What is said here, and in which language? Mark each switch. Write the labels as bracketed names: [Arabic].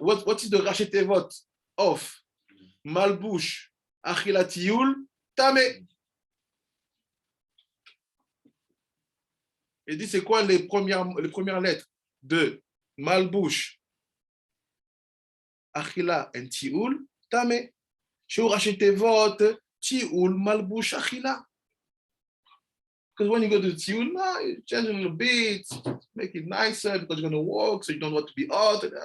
[English] What is the Rashi Tevot of Malbush, Achila Tiyul, Tame? [French] Il dit, c'est quoi les premières lettres de Malbush, Achila and Tiyul, Tame? Chez Rashi Tevot, Tiyul, Malbush, Achila. [English] Because when you go to the Tiyul, you change a little bit, make it nicer because you're going to walk, so you don't want to be hot.